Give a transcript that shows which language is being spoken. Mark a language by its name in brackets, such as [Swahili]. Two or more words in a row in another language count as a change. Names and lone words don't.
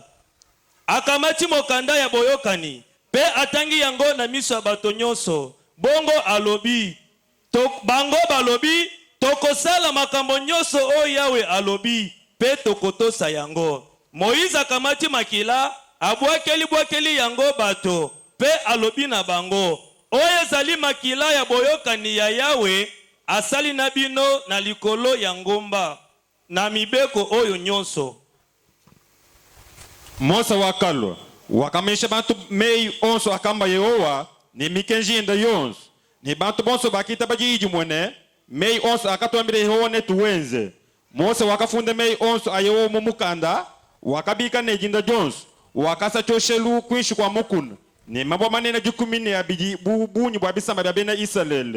[Lingala] Akamati mokanda ya boyokani pe atangi yango na miso ya bato nyonso bongo alobi bango balobi tokosala makambo nyonso oyo yawe alobi pe tokotosa yango. Moïse akamati makila abwakeli yango bato pe alobi na bango oyo ezali makila ya boyokani ya yawe asali na bino na likolo ya ngomba na mibeko oyo nyonso. [Luba-Katanga] Mosa wakalwa wakamesha bantu mei onso akamba Yehowa ni mikenjinda yonso ni bantu bonso bakita bajiji mwene mei onso akatwambire Yehowa netuwenze. Mosa wakafunda mei onso ayewo mumukanda wakabika nejinda jonso wakasa choshelu kwishi kwa mukuna ni mabwa manena jukumine ya biji bunyi bwa bisamba ya bena Israel.